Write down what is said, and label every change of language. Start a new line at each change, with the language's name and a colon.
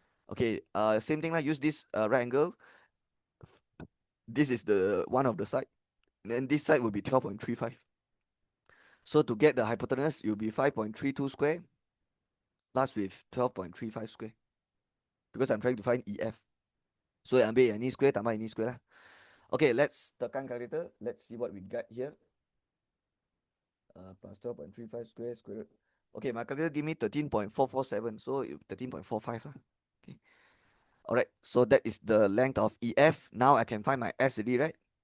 English: Okay, same thing lah. Use this right angle. This is the one of the side. And then this side will be 12.35. So to get the hypotenuse, it will be 5.32 square plus with 12.35 square. Because I'm trying to find EF.
Malay: So ambil yang ni square tambah ini square lah.
English: Okay, let's tekan calculator. Let's see what we got here. Plus 12.35 square root. Okay, my calculator give me 13.447. So 13.45 lah. Okay. Alright, so that is the length of EF. Now I can find my S already, right?